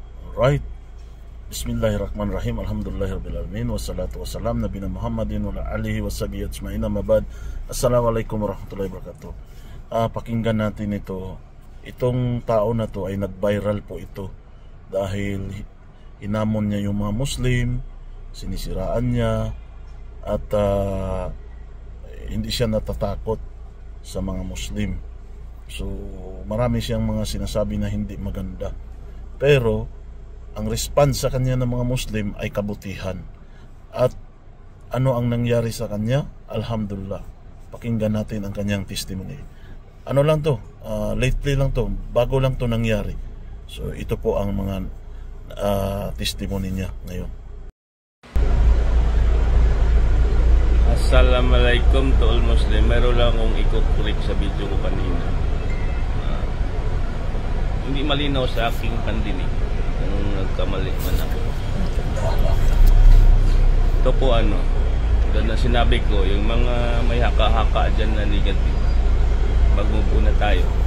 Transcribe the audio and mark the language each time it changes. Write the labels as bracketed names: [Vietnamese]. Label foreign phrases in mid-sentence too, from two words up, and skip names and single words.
[Arabic] Alright. بسم الله الرحمن الرحيم الحمد لله الرحمن الرحيم. والصلاة والسلام نبي محمد وآله وصحبه أجمعين. Mabad. السلام عليكم ورحمة الله وبركاته. [Filipino] Pakinggan natin ito. Itong tao na to ay nag-viral po ito dahil inamon niya yung mga Muslim, sinisiraan niya, at hindi siya natatakot sa mga Muslim. So marami siyang mga sinasabi na hindi maganda, pero ang response sa kanya ng mga Muslim ay kabutihan. At ano ang nangyari sa kanya? Alhamdulillah. Pakinggan natin ang kanyang testimony. Ano lang to, lately lang to, bago lang to nangyari. So ito po ang mga testimony niya ngayon. [English] Assalamualaikum to all Muslim. [Filipino] Meron lang akong ikukulik sa video ko kanina. Hindi malinaw sa aking pandinig kung nagkamali man ako. Ito po ganda sinabi ko, yung mga may haka-haka dyan na negative, mag-move na tayo.